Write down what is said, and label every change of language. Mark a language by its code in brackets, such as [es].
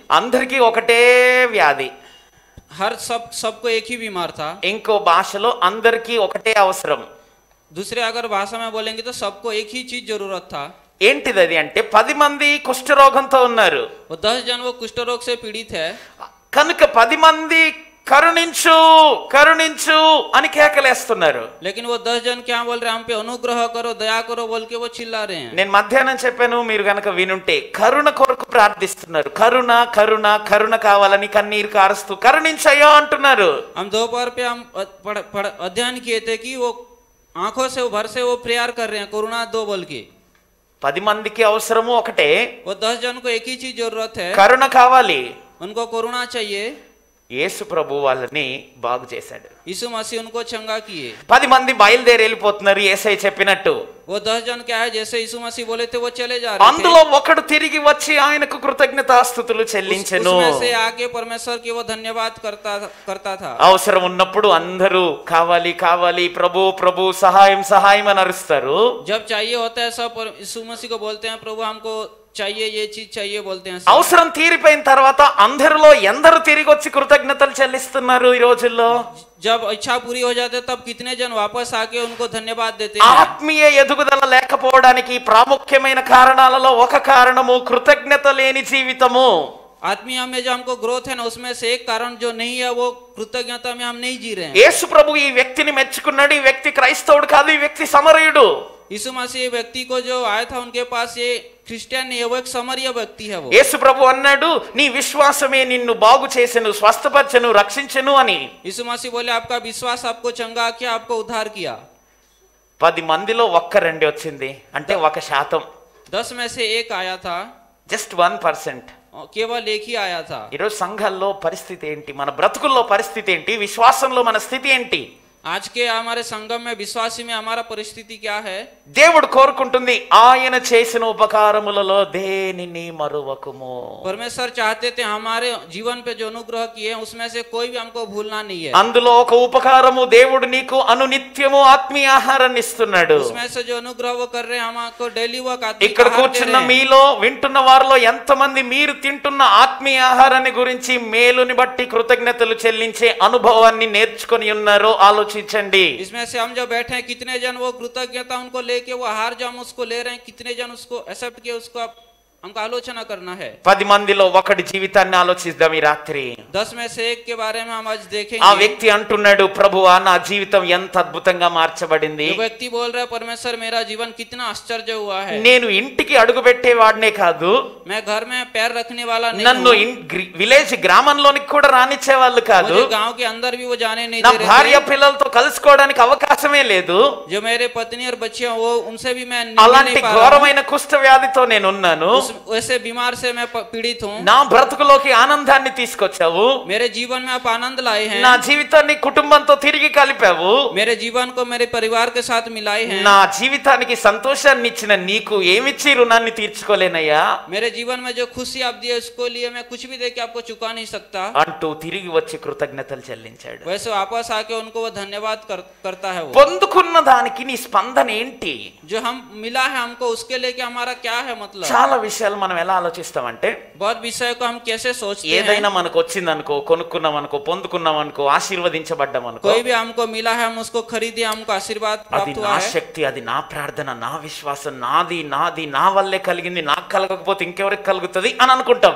[te] అందరికీ ఒకటే వ్యాధి. [hi] हर सबको एक ही बीमार था। [te] ఇంకో భాషలో అందరికీ ఒకటే అవసరం. [hi] दूसरे अगर भाषा में बोलेंगे तो सबको एक ही चीज जरूरत था। [te] ఏంటిది అంటే 10 మంది కుష్ఠరోగంతో ఉన్నారు. [hi] वो 10 जन वो कुष्ठ रोग से पीड़ित है। [te] కనుక 10 మంది కరుణించు కరుణించు అని కేకలేస్తున్నారు. [hi] लेकिन वो 10 जन क्या बोल रहे हैं? हम पे अनुग्रह करो, दया करो बोल के वो चिल्ला रहे हैं। [te] నేను మధ్యాహ్నం చెప్పాను, మీరు గనక వినుంటే కరుణ కొరకు ప్రార్థిస్తున్నారు. కరుణ కరుణ కరుణ కావాలని కన్నీరు కారుస్తూ కరుణించయ్యో అంటున్నారు. [hi] हम दोपहर पे हम अध्ययन किए थे कि वो आंखों से भर से वो प्रेयर कर रहे हैं, करुणा दो बोल के। [te] 10 మందికి అవసరము ఒకటే, [hi] वो 10 जन को एक ही चीज जरूरत है, [te] కరుణ కావాలి. [hi] उनको करुणा चाहिए। [te] యేసు ప్రభు వాళ్ళని బాగు చేశాడు. [hi] यीशु मसीह उनको चंगा किए। [te] 10 మంది బయలుదేరి వెళ్ళిపోతున్నారు యేసయ్య చెప్పినట్టు. [hi] वो 10 जन क्या है, जैसे यीशु मसीह बोले थे वो चले जा रहे थे। [te] అందులో ఒకడు తిరిగి వచ్చి ఆయనకు కృతజ్ఞతాస్తుతులు చెల్లించెను. [hi] उसमें से आके परमेश्वर की वो धन्यवाद करता था। [te] అవసరం ఉన్నప్పుడు అందరూ కావాలి కావాలి ప్రభు ప్రభు సహాయం సహాయం అని అరుస్తారు. [hi] जब चाहिए होता है सब यीशु मसीह को बोलते हैं, प्रभु हमको चाहिए, ये चीज चाहिए बोलते हैं। [te] అవసరం తీరిపోయిన తర్వాత అందరిలో ఎందరు తిరిగి వచ్చి కృతజ్ఞతలు చెల్లిస్తున్నారు ఈ రోజుల్లో? [hi] जब इच्छा पूरी हो जाते तब कितने जन वापस आके उनको धन्यवाद देते हैं। [te] ఆత్మీయ ఎదుగుదల లేకపోవడానికి ప్రాముఖ్యమైన కారణాలలో ఒక కారణము కృతజ్ఞత లేని జీవితము. [hi] आत्मीय में जो हमको ग्रोथ है ना, उसमें से एक कारण जो नहीं है वो कृतज्ञता में हम नहीं जी रहे हैं। [te] యేసు ప్రభు ఈ వ్యక్తిని మెచ్చుకున్నాడు. ఈ వ్యక్తి క్రైస్తవుడు కాదు, ఈ వ్యక్తి సమరయుడు. [hi] यीशु मसीह व्यक्ति को जो आया था उनके पास, ये क्रिश्चियन नहीं है, वो एक समरिया व्यक्ति है। वो [te] యేసు ప్రభు అన్నాడు, నీ విశ్వాసమే నిన్ను బాగు చేసెను, స్వస్థపరచెను, రక్షించెను అని. [hi] यीशु मसीह बोले आपका विश्वास आपको चंगा किया, आपको उद्धार किया। [te] 10 మందిలో ఒక్క రెండే వచ్చింది, అంటే 1%. [hi] 10 में से एक आया था, [en] Just 1%. [hi] केवल एक ही आया था। [te] ఈరోజు సంఘాల్లో పరిస్థితి ఏంటి? మన బ్రతుకుల్లో పరిస్థితి ఏంటి? విశ్వాసంలో మన స్థితి ఏంటి? [hi] आज के हमारे संगम में विश्वासी में हमारा परिस्थिति क्या है? [te] దేవుడు కోరుకుంటుంది ఆయన చేసిన ఉపకారములలో దేనిని మరువకుము. [hi] परमेश्वर चाहते थे हमारे जीवन पे जो अनुग्रह किए हैं उसमें से कोई भी हमको भूलना नहीं है। [te] అందులో ఒక ఉపకారము, దేవుడు నీకు అనునిత్యము ఆత్మీయ ఆహారాన్ని ఇస్తున్నాడు. [hi] उसमें से जो अनुग्रह वो कर रहे हैं, हमको डेली वो [te] ఇక్కడ కూర్చున్న మీలో వింటున్న వారిలో ఎంతమంది మీరు తింటున్న ఆత్మీయ ఆహారాన్ని గురించి మేలుని బట్టి కృతజ్ఞతలు చెల్లించే అనుభవాన్ని నేర్చుకొని ఉన్నారో ఆలోచించండి. [hi] इसमें से हम जो बैठे हैं कितने जन वो कृतज्ञता उनको लेके वो आहार जो हम उसको ले रहे हैं, कितने जन उसको एक्सेप्ट किए, उसको हमको आलोचना करना है। [te] 10 మందిలో ఒకటి జీవితాన్ని ఆలోచిద్దాం ఈ రాత్రి. [hi] 10 में से एक के बारे में हम आज देखेंगे। [te] ఆ వ్యక్తి అంటున్నాడు, ప్రభువా నా జీవితం ఎంత అద్భుతంగా మార్చబడింది. [hi] वो व्यक्ति बोल रहा है, परमेश्वर मेरा जीवन कितना आश्चर्य हुआ है। [te] నేను ఇంటికి అడుగు పెట్టేవాడినే కాదు, [hi] मैं घर में पैर रखने वाला नहीं [te] నన్ను [hi] हूँ। [te] విలేజ్ గ్రామంలోనికి కూడా రానిచ్చే వాళ్ళు కాదు. [hi] मुझे गांव के अंदर भी वो जाने नहीं [te] నా [hi] दे [te] భార్య [hi] रहे थे। [te] పిల్లలతో కలుసుకోవడానికి అవకాశమే లేదు. [hi] जो मेरे पत्नी और बच्चे हैं वो उनसे भी मैं [te] అలాంటి [hi] नहीं पा रहा [te] ఘోరమైన కుష్ఠ వ్యాధితో నేను ఉన్నాను. [hi] हूँ। वैसे बीमार से मैं पीड़ित हूँ। [te] నా బ్రతుకులోకి ఆనందాన్ని తీసుకొచ్చావు. [hi] मेरे जीवन में आप आनंद लाए हैं। [te] నా జీవితాన్ని కుటుంబంతో తిరిగి కలిపావు. [hi] मेरे जीवन को मेरे परिवार के साथ मिलाए हैं। [te] నా జీవితానికి సంతోషాన్ని ఇచ్చిన నీకు ఏమిచ్చి రుణాన్ని తీర్చుకోలేనయ్యా [hi] मेरे जीवन में जो खुशी आप दिए उसको लिए मैं कुछ भी देके आपको चुका नहीं सकता। [te] అంటూ తిరిగి వచ్చి కృతజ్ఞతలు చెల్లించాడు. [hi] वैसे वापस आके उनको वो धन्यवाद करता है। वो [te] పొందుకున్న దానికి నీ స్పందన ఏంటి? [hi] जो हम मिला है हमको उसके लेके हमारा क्या है मतलब? [te] చాలా విషయాలు విషయాలు మనం ఎలా ఆలోచిస్తామంటే, [hi] बहुत विषय को हम कैसे सोचते हैं। [te] ఏదైనా మనకు వచ్చిందనుకో, కొనుక్కున్నాం అనుకో, పొందుకున్నాం అనుకో, ఆశీర్వదించబడ్డాం అనుకో, [hi] कोई भी हमको मिला है, हम उसको खरीदे, हमको आशीर्वाद [te] అది [hi] प्राप्त हुआ [te] నా [hi] है, [te] శక్తి, అది నా ప్రార్థన, నా విశ్వాసం, నాది నాది నా వల్లే కలిగింది, నాకు కలగకపోతే ఇంకెవరికి కలుగుతుంది అని అనుకుంటాం.